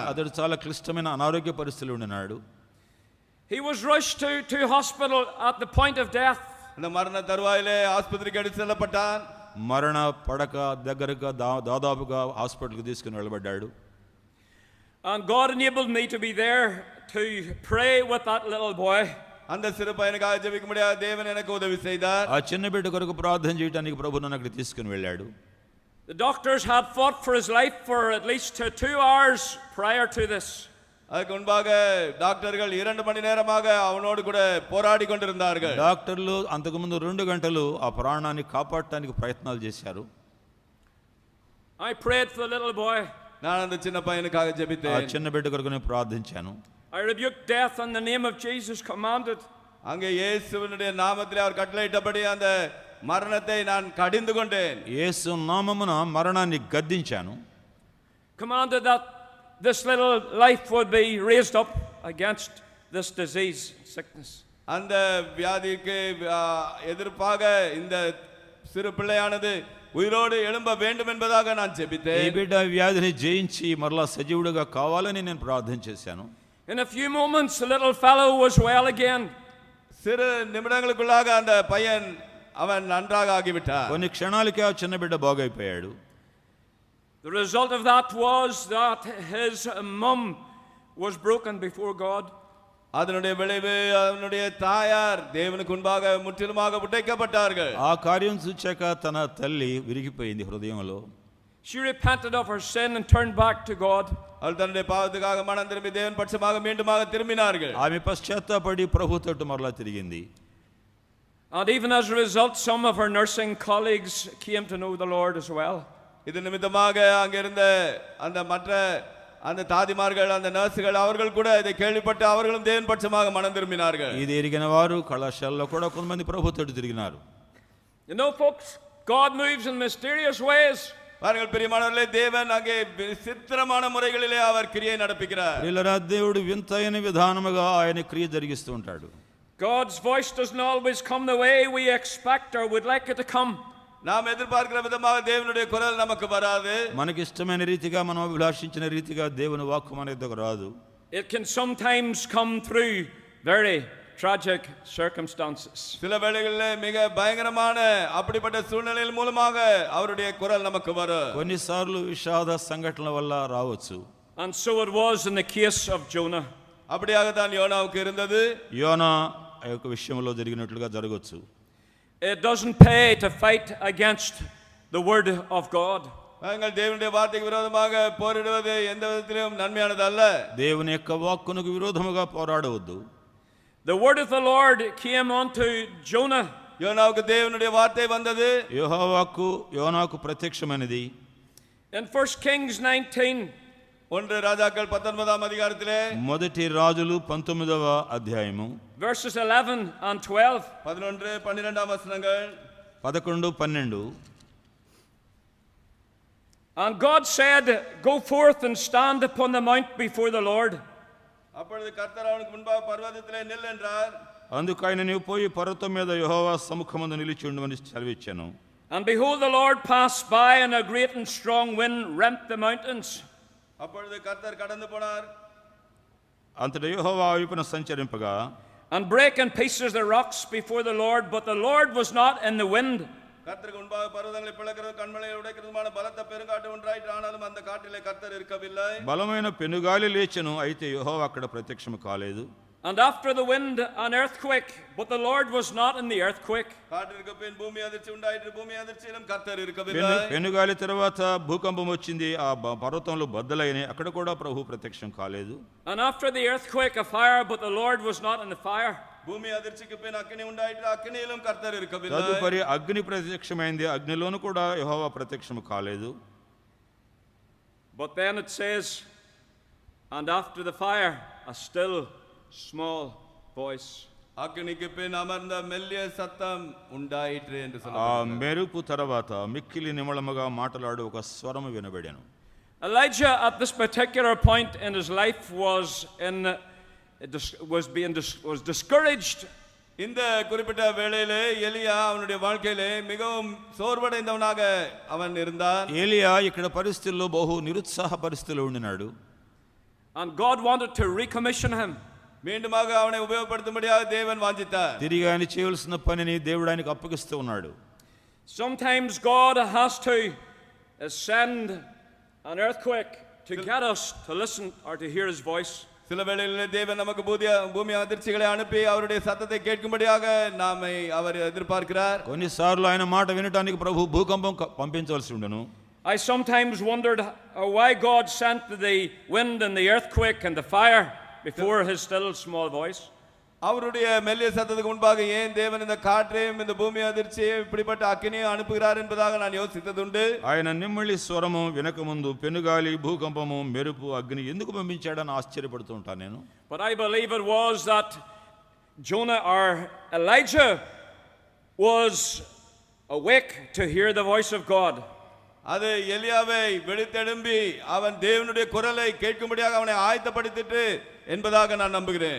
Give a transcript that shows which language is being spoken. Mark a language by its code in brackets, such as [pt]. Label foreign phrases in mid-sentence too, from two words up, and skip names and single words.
[te] అతడు చాలా క్లిష్టమైన అనారోగ్య పరిస్థితుల్లో ఉన్నాడు. [en] He was rushed to hospital at the point of death. [ta] அந்த மரண தருவாயிலே ஆஸ்பத்திரிக்கு எடுத்து செல்லப்பட்டான். [te] మరణ పడక దగ్గరగా దాదాపుగా హాస్పిటల్కి తీసుకుని వెళ్ళబడ్డాడు. [en] And God enabled me to be there to pray with that little boy. [ta] அந்த சிறு பையனுக்காக ஜெபிக்க முடியாத தேவன் எனக்கு உதவி செய்தார். [te] ఆ చిన్న బిడ్డ కొరకు ప్రార్థన చేయడానికి ప్రభు నన్ను అక్కడికి తీసుకుని వెళ్ళాడు. [en] The doctors had fought for his life for at least 2 hours prior to this. [ta] அதுக்கு முன்பாக டாக்டர்கள் 2 மணி நேரமாக அவனோடு கூட போராடி கொண்டிருந்தார்கள். [te] డాక్టర్లు అంతకుముందు 2 గంటలు ఆ ప్రాణాన్ని కాపాడటానికి ప్రయత్నాలు చేశారు. [en] I prayed for the little boy. [ta] நான் அந்த சின்ன பையனுக்காக [te] ఆ [ta] ஜெபித்தேன். [te] చిన్న బిడ్డ కొరకు నేను ప్రార్థించాను. [en] I rebuked death in the name of Jesus commanded. [ta] அங்கே இயேசுவினுடைய நாமத்திலே அவர் கட்டளையிட்டபடி அந்த மரணத்தை நான் கடிந்து கொண்டேன். [te] యేసు నామమున మరణాన్ని గద్దించాను. [en] Commanded that this little life would be raised up against this disease, sickness. [ta] அந்த வியாதிக்கு எதிர்ப்பாக இந்த சிறு பிள்ளையானது உயிரோடு எழும்ப வேண்டும் என்பதாக நான் [te] ఈ [ta] ஜெபித்தேன். [te] బిడ్డ వ్యాధిని జయించి మరలా సజీవుడిగా కావాలని నేను ప్రార్థన చేశాను. [en] In a few moments the little fellow was well again. [ta] சிறு நிமிடங்களுக்குள்ளாக அந்த பையன் அவன் நன்றாக ஆகிவிட்டான். [te] కొన్ని క్షణాలకే ఆ చిన్న బిడ్డ బాగైపోయాడు. [en] The result of that was that his mum was broken before God. [ta] அதனுடைய விளைவு அவனுடைய தாயார் தேவனுக்கு முன்பாக முற்றிலுமாக உடைக்கப்பட்டார்கள். [te] ఆ కార్యం చూచాక తన తల్లి విరిగిపోయింది హృదయంలో. [en] She repented of her sin and turned back to God. [ta] அவள் தன்னுடைய பாவத்துக்காக மனம் திரும்பி தேவன் பட்சமாக மீண்டுமாக திரும்பினார்கள். [te] ఆమె పశ్చాత్తాపడి ప్రభు తట్టు మరలా తిరిగింది. [en] And even as a result, some of her nursing colleagues came to know the Lord as well. [ta] இது நிமித்தமாக அங்க இருந்த அந்த மற்ற அந்த தாதிமார்கள் அந்த நர்சுகள் அவர்கள் கூட இதை கேள்விப்பட்டு அவர்களும் தேவன் பட்சமாக மனம் திரும்பினார்கள். [te] ఇది ఎరిగిన వారు కళాశాలలో కూడా కొంతమంది ప్రభు తట్టు తిరిగినారు. [en] You know, folks, God moves in mysterious ways. [ta] பாருங்கள் பிரியமானவர்களே, தேவன் அங்கே விசித்திரமான முறைகளிலே அவர் கிரியை நடப்பிக்கிறார். [te] ప్రియులారా, దేవుడు వింతైన విధానముగా ఆయన క్రియ జరిగిస్తూ ఉంటాడు. [en] God's voice doesn't always come the way we expect or would like it to come. [ta] நாம் எதிர்பார்க்கிற விதமாக தேவனுடைய குரல் நமக்கு வராது. [te] మనకి ఇష్టమైన రీతిగా మనం అభిలాషించిన రీతిగా దేవుని వాక్కు మన ఎద్దకు రాదు. [en] It can sometimes come through very tragic circumstances. [ta] சில வேளைகளிலே மிக பயங்கரமான அப்படிப்பட்ட சூழ்நிலையின் மூலமாக அவருடைய குரல் நமக்கு வரும். [te] కొన్నిసార్లు విషాద సంఘటనల వల్ల రావచ్చు. [en] And so it was in the case of Jonah. [ta] அப்படியாக தான் யோனாவுக்கு இருந்தது. [te] యోనా యొక్క విషయంలో జరిగినట్లుగా జరగవచ్చు. [en] It doesn't pay to fight against the word of God. [ta] நாங்கள் தேவனுடைய வார்த்தைக்கு விரோதமாக போரிடுவது எந்த விதத்திலும் நன்மையானது அல்ல. [te] దేవుని యొక్క వాక్కునకు విరోధముగా పోరాడవద్దు. [en] The word of the Lord came unto Jonah. [ta] யோனாவுக்கு தேவனுடைய வார்த்தை வந்தது. [te] యెహోవాకు యోనాకు ప్రత్యక్షమైనది. [en] In 1 Kings 19, [ta] ஒன்று ராஜாக்கள் 19ஆம் அதிகாரத்திலே [te] మొదటి రాజులు 19వ అధ్యాయము [en] verses 11 and 12. [ta] 11 12ஆம் வசனங்கள். [te] 11 12. [en] And God said, "Go forth and stand upon the mount before the Lord." [ta] அப்பொழுது கர்த்தர் அவனுக்கு முன்பாக பர்வதத்திலே நில் என்றார். [te] అందుకు ఆయన నీవు పోయి పర్వతం మీద యెహోవా సముఖమందు నిలిచి ఉండుమని సెలవిచ్చాను. [en] And behold, the Lord passed by, and a great and strong wind rent the mountains. [ta] அப்பொழுது கர்த்தர் கடந்து போனார். [te] అంతటా యెహోవా ఆ వైపున సంచరింపగా [en] And break in pieces the rocks before the Lord, but the Lord was not in the wind. [ta] கர்த்தருக்கு முன்பாக பர்வதங்களை பிளக்கிறது கண்மலையை உடைக்கிறதுமான பலத்த பெருங்காற்று உண்டாயிற்று. ஆனாலும் அந்த காட்டிலே கர்த்தர் இருக்கவில்லை. [te] బలమైన పెనుగాలి లేచెను, అయితే యెహోవా అక్కడ ప్రత్యక్షము కాలేదు. [en] And after the wind, an earthquake, but the Lord was not in the earthquake. [ta] காற்றிற்கு பின் பூமி அதிர்ச்சி உண்டாயிற்று. பூமி அதிர்ச்சியிலும் கர்த்தர் இருக்கவில்லை. [te] పెనుగాలి తర్వాత భూకంపం వచ్చింది, ఆ పర్వతంలో బద్దలైనాయి, అక్కడ కూడా ప్రభు ప్రత్యక్షం కాలేదు. [en] And after the earthquake, a fire, but the Lord was not in the fire. [ta] பூமி அதிர்ச்சிக்கு பின் அக்கினி உண்டாயிற்று. அக்கினியிலும் கர்த்தர் இருக்கவில்லை. [te] తదుపరి అగ్ని ప్రత్యక్షమైంది, అగ్నిలోను కూడా యెహోవా ప్రత్యక్షము కాలేదు. [en] But then it says, and after the fire, a still small voice. [ta] அக்கினிக்கு பின் அமர்ந்த மெல்லிய சத்தம் உண்டாயிற்று என்று [te] ఆ [ta] சொல்லுகிறார். [te] మెరుపు తర్వాత మిక్కిలి నిమళముగా మాట్లాడు ఒక స్వరము వినబడెను. [en] Elijah at this particular point in his life was discouraged. [ta] இந்த குறிப்பிட்ட வேளையிலே எலியா அவனுடைய வாழ்க்கையிலே மிகவும் சோர்வடைந்தவனாக அவன் இருந்தான். [te] ఏలియా ఇక్కడ పరిస్థితుల్లో బహు నిరుత్సాహ పరిస్థితిలో ఉండినాడు. [en] And God wanted to recommission him. [ta] மீண்டுமாக அவனை உபயோகப்படுத்தும்படியாக தேவன் வாஞ்சித்தார். [te] తిరిగి ఆయన చేయవలసిన పనిని దేవుడు ఆయనకు అప్పగిస్తూ ఉన్నాడు. [en] Sometimes God has to send an earthquake to get us to listen or to hear his voice. [ta] சில வேளைகளிலே தேவன் நமக்கு பூமி அதிர்ச்சிகளை அனுப்பி அவருடைய சத்தத்தை கேட்கும்படியாக நாமை அவர் எதிர்பார்க்கிறார். [te] కొన్నిసార్లు ఆయన మాట వినటానికి ప్రభు భూకంపం పంపించవలసి ఉండను. [en] I sometimes wondered why God sent the wind and the earthquake and the fire before his still small voice. [ta] அவருடைய மெல்லிய சத்தத்துக்கு முன்பாக ஏன் தேவன் இந்த காற்றையும் இந்த பூமி அதிர்ச்சியையும் இப்படிப்பட்ட அக்கினியை அனுப்புகிறார் என்பதாக நான் யோசித்ததுண்டு. [te] ఆయన నిమ్మళి స్వరము వినకముందు పెనుగాలి, భూకంపము, మెరుపు, అగ్ని ఎందుకు పంపించాడని ఆశ్చర్యపడుతూ ఉంటాను నేను. [en] But I believe it was that Jonah or Elijah was awake to hear the voice of God. [ta] அது எலியாவை விழித்தெழும்பி அவன் தேவனுடைய குரலை கேட்கும்படியாக அவனை ஆயத்தப்படுத்திட்டு என்பதாக நான் நம்புகிறேன்.